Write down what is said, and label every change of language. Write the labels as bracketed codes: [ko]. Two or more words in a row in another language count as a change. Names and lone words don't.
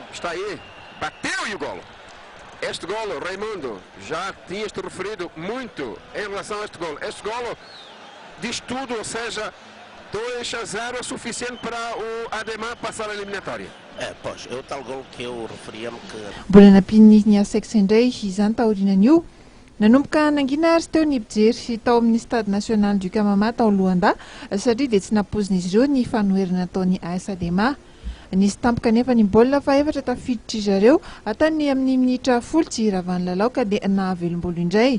[pt] Está aí, bateu e o golo. Este golo, Raimundo, já tinhas te referido muito em relação a este golo. Este golo diz tudo, ou seja, 2-0 é suficiente para o Adema passar a eliminatória. Pois, é o tal gol que eu referia-me que... [mg] Mbola nampiny ny A6 indray izany taorianan'io nanomboka nangina ary sy teo ny mpijery tao amin'ny stade national du Kamama tao Luanda satria dia tsy napozin'izy ireo ny fanoherana ataon'ny AS Adema. Nisy tampoka nefa ny baolina fa efatra tafiditra zareo atany amin'ny minitra 10 tsy iravan'ny lalao ka dia nahavelom-bolo indray.